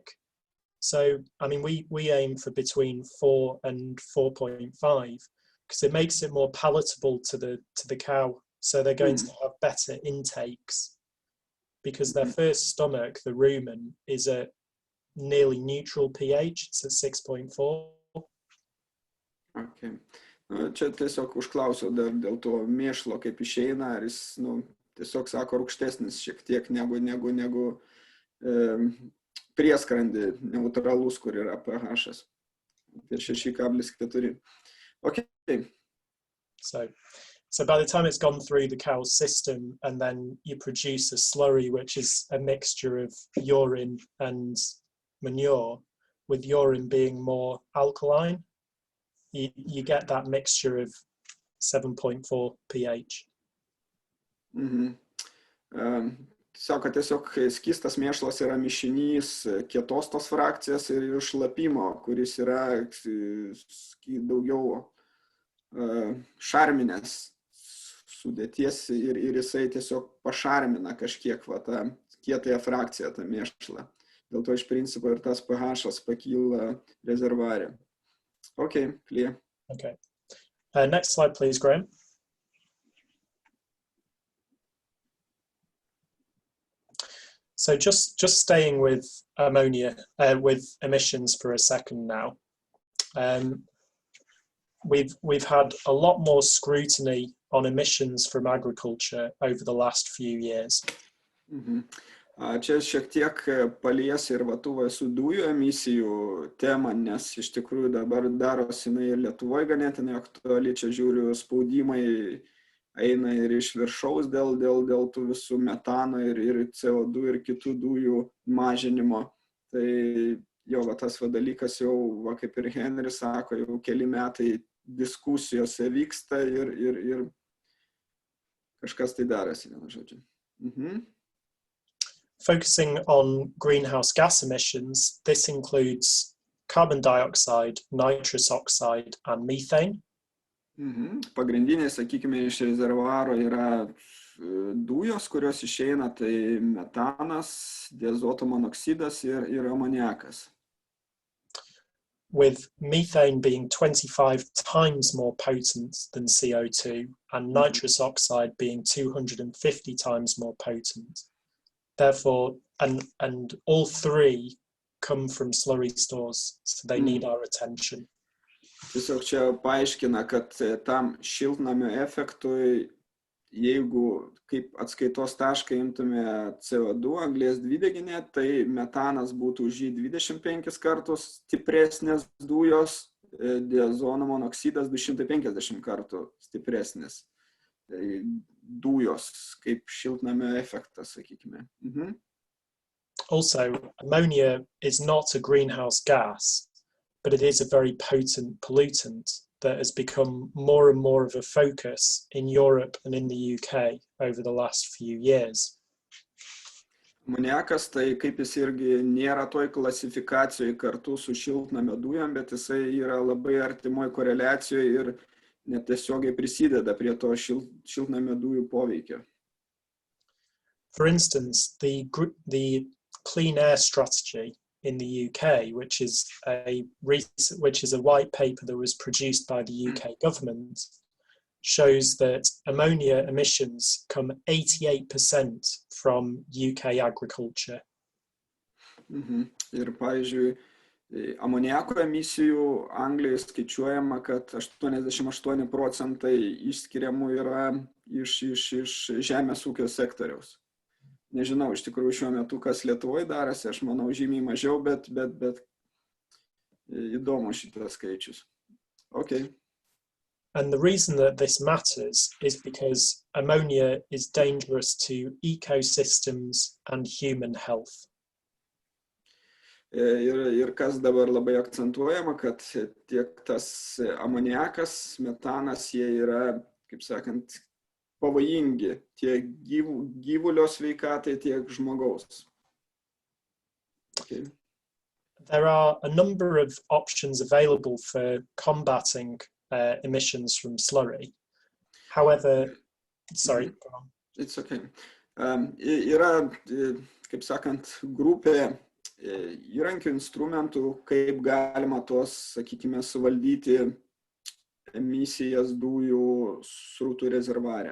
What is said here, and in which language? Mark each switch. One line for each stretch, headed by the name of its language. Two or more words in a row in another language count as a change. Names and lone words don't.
English: So I mean we aim for between 4 and 4.5 because it makes it more palatable to the cow. So they're going to have better intakes because their first stomach, the rumen, is at nearly neutral pH. It's at 6.4. Okay.
Lithuanian: Čia tiesiog užklausiau dėl to mėšlo, kaip išeina, ar jis, tiesiog sako, rūgštesnis šiek tiek negu prieskrandį neutralus, kur yra pH. Apie 6,4.
English: Okay. So by the time it's gone through the cow's system and then you produce a slurry, which is a mixture of urine and manure, with urine being more alkaline, you get that mixture of 7.4 pH.
Lithuanian: Sako, tiesiog skystas mėšlas yra mišinys kietos tos frakcijas ir šlapimo, kuris yra daugiau šarminės sudėties ir jisai tiesiog pašarmina kažkiek tą kietąją frakciją, tą mėšlą. Dėl to iš principo ir tas pH pakyla rezervuare.
English: Okay, clear. Okay. Next slide, please, Graham. So just staying with ammonia, with emissions for a second now. We've had a lot more scrutiny on emissions from agriculture over the last few years.
Lithuanian: Čia šiek tiek palies ir tų visų dujų emisijų temą, nes iš tikrųjų dabar darosi ir Lietuvoje ganėtinai aktuali, čia žiūriu spaudimai eina ir iš viršaus dėl tų visų metano ir CO2 ir kitų dujų mažinimo. Tai jo, tas dalykas jau, kaip ir Henry sako, jau keli metai diskusijose vyksta ir kažkas tai darosi, vienu žodžiu.
English: Focusing on greenhouse gas emissions, this includes carbon dioxide, nitrous oxide, and methane.
Lithuanian: Pagrindiniai, sakykime, iš rezervuaro yra dujos, kurios išeina, tai metanas, diazoto monoksidas ir amoniakas.
English: With methane being 25 times more potent than CO2 and nitrous oxide being 250 times more potent. Therefore, and all three come from slurry stores, so they need our attention.
Lithuanian: Tiesiog čia paaiškina, kad tam šiltnamio efektui, jeigu kaip atskaitos tašką imtume CO2, anglies dvideginį, tai metanas būtų už jį 25 kartus stipresnės dujos, diazono monoksidas 250 kartų stipresnės dujos, kaip šiltnamio efektas, sakykime.
English: Also, ammonia is not a greenhouse gas, but it is a very potent pollutant that has become more and more of a focus in Europe and in the UK over the last few years.
Lithuanian: Amoniakas, tai kaip jis irgi nėra toj klasifikacijoje kartu su šiltnamio dujom, bet jisai yra labai artimoj koreliacijoje ir netiesiogiai prisideda prie to šiltnamio dujų poveikio.
English: For instance, the Clean Air Strategy in the UK, which is a white paper that was produced by the UK government, shows that ammonia emissions come 88% from UK agriculture.
Lithuanian: Ir pavyzdžiui, amoniako emisijų Anglijoje skaičiuojama, kad 88% išskiriamų yra iš žemės ūkio sektoriaus. Nežinau, iš tikrųjų šiuo metu, kas Lietuvoje darasi, aš manau žymiai mažiau, bet įdomu šitas skaičius.
English: Okay. And the reason that this matters is because ammonia is dangerous to ecosystems and human health.
Lithuanian: Ir kas dabar labai akcentuojama, kad tiek tas amoniakas, metanas, jie yra, kaip sakant, pavojingi tiek gyvulio sveikatai, tiek žmogaus.
English: Okay. There are a number of options available for combating emissions from slurry. However, sorry. Go on. It's okay.
Lithuanian: Yra, kaip sakant, grupė įrankių instrumentų, kaip galima tos, sakykime, suvaldyti emisijas dujų srutų rezervuare.